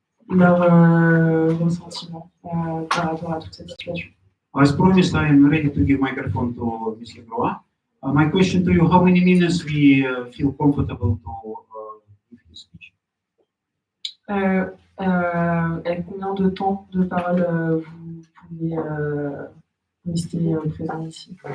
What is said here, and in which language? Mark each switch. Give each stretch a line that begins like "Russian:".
French: leur ressentiment par rapport à toute cette situation.
English: As promised, I am ready to give microphone to Mr. Groa. My question to you: how many minutes we feel comfortable to give his speech?
French: Et combien de temps de parole vous pouvez rester présent ici?